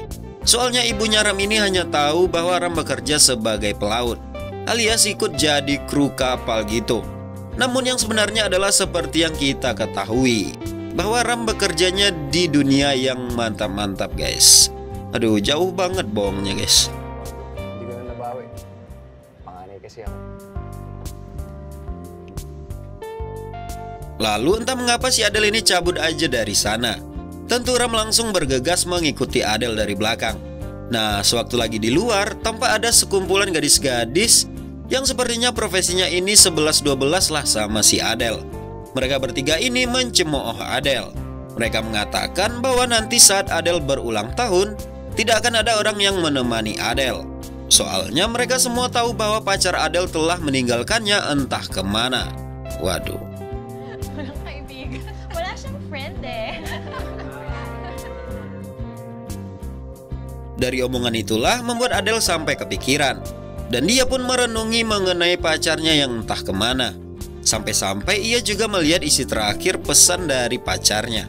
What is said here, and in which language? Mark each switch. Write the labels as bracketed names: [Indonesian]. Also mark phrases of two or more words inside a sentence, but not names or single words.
[Indonesian] Soalnya ibunya Ram ini hanya tahu bahwa Ram bekerja sebagai pelaut, alias ikut jadi kru kapal gitu. Namun yang sebenarnya adalah seperti yang kita ketahui, bahwa Ram bekerjanya di dunia yang mantap-mantap guys. Aduh, jauh banget bohongnya guys. [Filipino] Hindi ko na nabawi. Panganay kasi ako. [Indonesian] Lalu entah mengapa si Adele ini cabut aja dari sana. Tentu Ram langsung bergegas mengikuti Adele dari belakang. Nah, sewaktu lagi di luar, tampak ada sekumpulan gadis-gadis yang sepertinya profesinya ini 11-12 lah sama si Adele. Mereka bertiga ini mencemooh Adele. Mereka mengatakan bahwa nanti saat Adele berulang tahun, tidak akan ada orang yang menemani Adele. Soalnya mereka semua tahu bahwa pacar Adele telah meninggalkannya entah kemana. Waduh. [Filipino] Walang kaibigan. Wala siyang friend eh. [Indonesian] Dari omongan itulah membuat Adele sampai kepikiran. Dan dia pun merenungi mengenai pacarnya yang entah kemana. Sampai-sampai ia juga melihat isi terakhir pesan dari pacarnya.